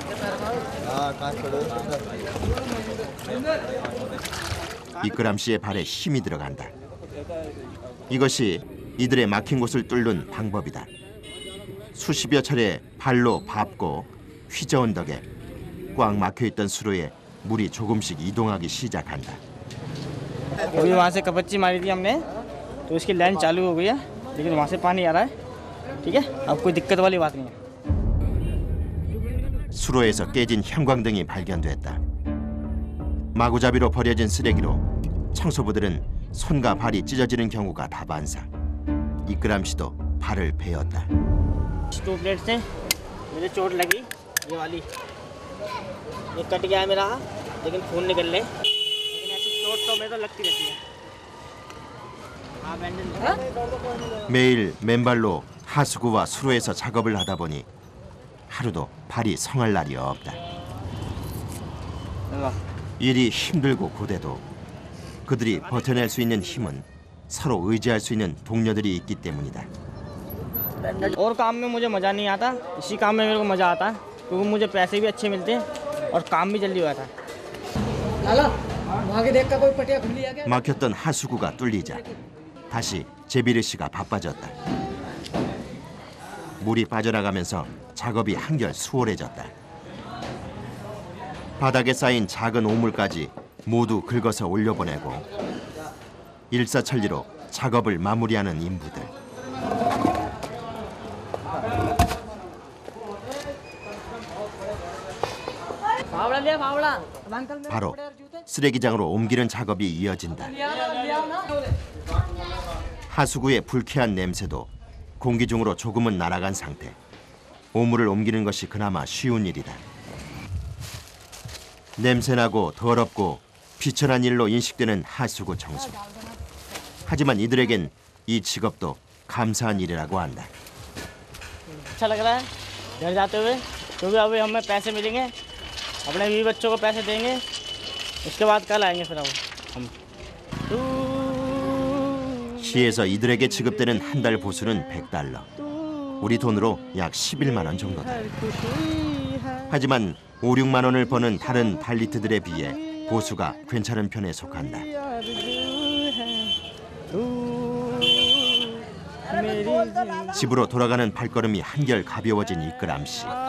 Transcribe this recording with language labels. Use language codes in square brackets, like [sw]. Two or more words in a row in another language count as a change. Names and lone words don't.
[ko] 이끄람 씨의 발에 힘이 들어간다. 이것이 이들의 막힌 곳을 뚫는 방법이다. 수십여 차례 발로 밟고 휘저은 덕에 꽉 막혀있던 수로에 물이 조금씩 이동하기 시작한다. [hi] अभी वहाँ से कपच्ची मारी थी हमने तो उसकी लाइन चालू हो गई है, लेकिन वहाँ से पानी आ रहा है। ठीक है, अब कोई दिक्कत वाली बात नहीं है। [ko] 수로에서 깨진 형광등이 발견됐다. 마구잡이로 버려진 쓰레기로 청소부들은 손과 발이 찢어지는 경우가 다반사. 이끄람 씨도 발을 베었다. [hi] टू प्लेट से मुझे चोट लगी, ये वाली ये कट गया है मेरा, लेकिन खून निकल ले, लेकिन ऐसी चोट तो मेरे तो लगती रहती है। हाँ बैंडेज [ko] 매일 맨발로 하수구와 수로에서 작업을 하다 보니 하루도 발이 성할 날이 없다. 일이 힘들고 고돼도 그들이 버텨낼 수 있는 힘은 서로 의지할 수 있는 동료들이 있기 때문이다. [hi] और काम में मुझे मज़ा नहीं आता, इसी काम में मेरे को मज़ा आता है क्योंकि मुझे पैसे भी अच्छे मिलते हैं और काम भी जल्दी हो जाता है। लाला वहाँ के देख का कोई पटिया खुली है क्या? [ko] 막혔던 하수구가 뚫리자 다시 제비르 씨가 바빠졌다. 물이 빠져나가면서 작업이 한결 수월해졌다. 바닥에 쌓인 작은 오물까지 모두 긁어서 올려보내고 일사천리로 작업을 마무리하는 인부들. [hi] फावड़ा लिया फावड़ा। अंकल मेरे [ko] 바로 쓰레기장으로 옮기는 작업이 이어진다. 하수구의 불쾌한 냄새도 공기 중으로 조금은 날아간 상태. 오물을 옮기는 것이 그나마 쉬운 일이다. 냄새나고 더럽고 비천한 일로 인식되는 하수구 청소. 하지만 이들에겐 이 직업도 감사한 일이라고 한다. [hi] अच्छा लग रहा है घर जाते हुए, क्योंकि अभी हमें पैसे मिलेंगे, अपने बीवी बच्चों को पैसे देंगे, उसके बाद कल आएंगे फिर हम। [ko] 시에서 이들에게 지급되는 한 달 보수는 $100. 우리 돈으로 약 11만 원 정도다. 하지만 5, 6만 원을 버는 다른 발리트들에 비해 보수가 괜찮은 편에 속한다. 집으로 돌아가는 발걸음이 한결 가벼워진 이끄람 씨.